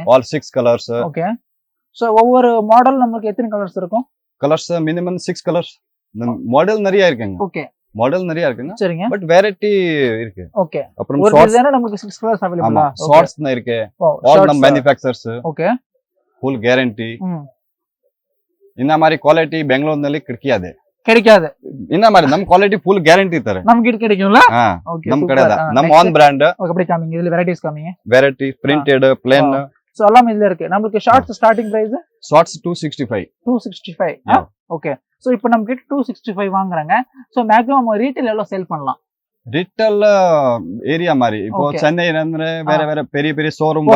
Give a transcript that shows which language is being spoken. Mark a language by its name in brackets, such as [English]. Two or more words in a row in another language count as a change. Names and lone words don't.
[English] all 6 colours. [Tamil] ஓகே. சோ ஒவ்வொரு மாடல் நமக்கு எத்தனை கலர்ஸ் இருக்கும்? [English] colours minimum 6 colours. [Tamil] மாடல் நிறைய இருக்குங்க. ஓகே. மாடல் நிறைய இருக்குங்க. சரிங்க. [English] but variety [Tamil] இருக்கு. ஓகே. அப்புறம் ஒரு டிசைன் நமக்கு 6 [English] colours available-ஆ? [Tamil] ஷார்ட்ஸ் இருக்கு. ஆல் நம்ம மேனுஃபேக்சரர்ஸ். ஓகே. [English] full guarantee. [Kannada] ಇನ್ನ ಮಾರಿ ಕ್ವಾಲಿಟಿ ಬೆಂಗಳೂರಿನಲ್ಲಿ [Tamil] கிடைக்காது. [Kannada] ಇನ್ನ ಮಾರಿ ನಮ್ ಕ್ವಾಲಿಟಿ [English] full guarantee [Kannada] ಇರ್ತಾರೆ. [Tamil] நமக்கு இது கிடைக்கும்ல? [Kannada] ಓಕೆ. ನಮ್ ಕಡೆ ನಮ್ [English] own brand. [Tamil] ஓகே, அப்படியே காமிங்க. இதுல வெரைட்டிஸ் காமிங்க. [English] variety printed, plain. [Tamil] சோ எல்லாமே இதுல இருக்கு. நமக்கு [English] shorts starting price? [Tamil] ஷார்ட்ஸ் 265. 265. ஓகே. சோ இப்போ நம்ம கிட்ட 265 வாங்குறாங்க. சோ [English] maximum retail [Tamil] எவ்வளவு சேல் பண்ணலாம்? [English] retail area [Tamil] மாதிரி இப்போ சென்னை ಅಂದ್ರೆ வேற வேற பெரிய பெரிய ஷோரூம்